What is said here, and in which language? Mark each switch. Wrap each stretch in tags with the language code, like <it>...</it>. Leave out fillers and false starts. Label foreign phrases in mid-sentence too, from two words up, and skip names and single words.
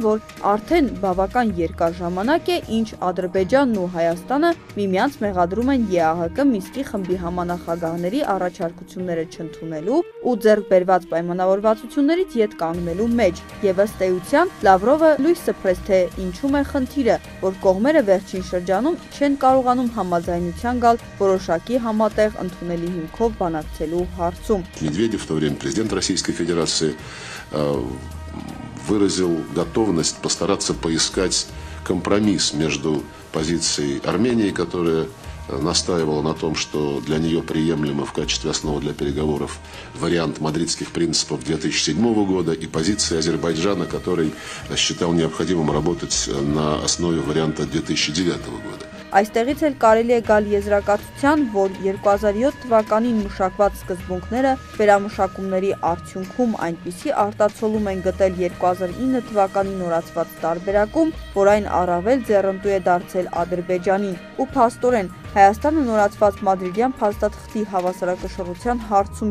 <hy>որ արդեն բավական երկար ժամանակ է, ինչ Ադրբեջանն ու Հայաստանը միմյանց մեղադրում են ԵԱՀԿ Մինսկի խմբի համանախագահների առաջարկությունները չընդունելու ու ձեռք բերված պայմանավորվածություններից ետ կանգնելու մեջ, եւ ըստ էության Լավրովը լույս սփռեց, թե ինչում է խնդիրը, որ կողմերը վերջին շրջանում չեն կարողանում համաձայնության գալ որոշակի համատեղ ընդունելի հիմքով բանակցելու հարցում։</hy> <ru>Медведев, в то время президент Российской Федерации, выразил готовность постараться поискать компромисс между позицией Армении, которая настаивала на том, что для нее приемлемо в качестве основы для переговоров вариант мадридских принципов 2007 года, и позицией Азербайджана, который считал необходимым работать на основе варианта 2009 года.</ru> <hy>Այստեղից էլ կարելի է գալ եզրակացության, որ 2007 թվականին մշակված սկզբունքները վերամշակումների արդյունքում այնպիսի արտացոլում են գտել 2009 թվականի նորացված տարբերակում, որ այն առավել ձեռնտու է դարձել Ադրբեջանին, ու փաստորեն Հայաստանը նորացված մադրիդյան փաստաթղթի հավասարակշռության հարցում</hy>